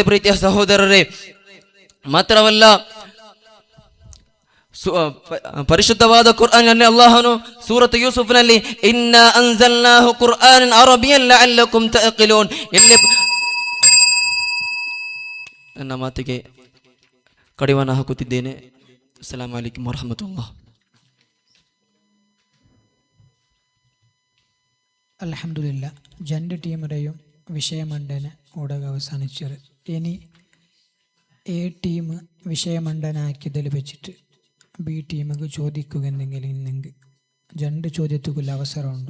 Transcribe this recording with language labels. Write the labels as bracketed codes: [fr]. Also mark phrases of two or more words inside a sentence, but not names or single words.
[kn] ಪ್ರೀತಿಯ ಸಹೋದರರೇ, ಮಾತ್ರವಲ್ಲ, ಪರಿಶುದ್ಧವಾದ ಕುರ್ಆನ್ನಲ್ಲಿ ಅಲ್ಲಾಹನು ಸೂರತ್ ಯೂಸುಫ್ನಲ್ಲಿ [ar] إنا أنزلناه قرآنا عربيا لعلكم تعقلون [kn] ಇಲ್ಲಿ ನನ್ನ ಮಾತಿಗೆ ಕಡಿವಾಣ ಹಾಕುತ್ತಿದ್ದೇನೆ. [ar] السلام عليكم ورحمة الله. [ml] അൽഹംദുലില്ലാ, 2 ടീമുടെയും വിഷയമണ്ഡന ഓടക അവസാനിച്ചത്. ഇനി എ ടീം വിഷയമണ്ഡനാക്കിയതിൽ വെച്ചിട്ട് ബി ടീമുക്ക് ചോദിക്കുകയെന്നെങ്കിൽ ഇന്നെങ്കിൽ 2 ചോദ്യത്തുക്കുള്ള അവസരമുണ്ട്.